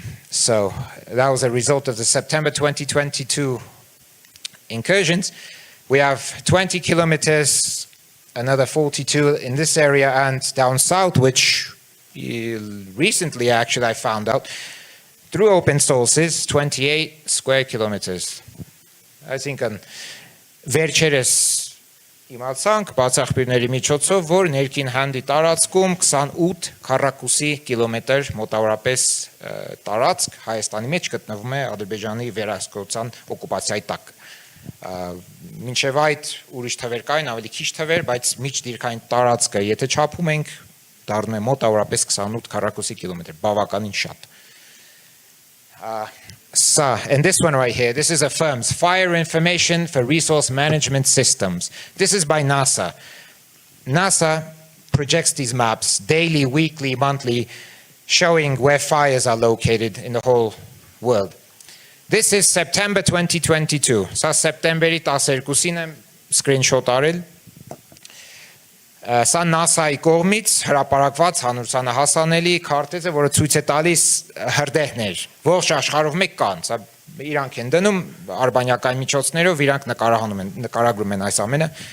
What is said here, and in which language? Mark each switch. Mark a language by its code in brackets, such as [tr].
[en] So that was a result of the September 2022 incursions. We have 20 kilometers, another 42 in this area, and down south, which recently actually I found out through open sources, 28 square kilometers. I think on [hy] Վերջերս իմացանք բացախբիրների միջոցով, որ ներքին հանդի տարածքում 28 քառակուսի կիլոմետր մոտավորապես տարածք Հայաստանի մեջ գտնվում է Ադրբեջանի վերահսկողության օկուպացիայի տակ։ Մինչև այդ ուրիշ թվեր կային, ավելի քիչ թվեր, բայց միջդիրքային տարածքը եթե չափում ենք, դառնում է մոտավորապես 28 քառակուսի կիլոմետր, բավականին շատ։ [en] And this one right here, this is a FIRMS, Fire Information for Resource Management Systems. This is by NASA. NASA projects these maps daily, weekly, monthly, showing where fires are located in the whole world. This is September 2022. [hy] Սա սեպտեմբերի 12-ին եմ screenshot արել. Սա NASA-ի կողմից հրապարակված հանրությանահասանելի քարտեզ է, որը ցույց է տալիս հրդեհներ, ողջ աշխարհով մեկ կան, սա իրանք են դնում արբանյակային միջոցներով, իրանք նկարագրում են այս ամենը։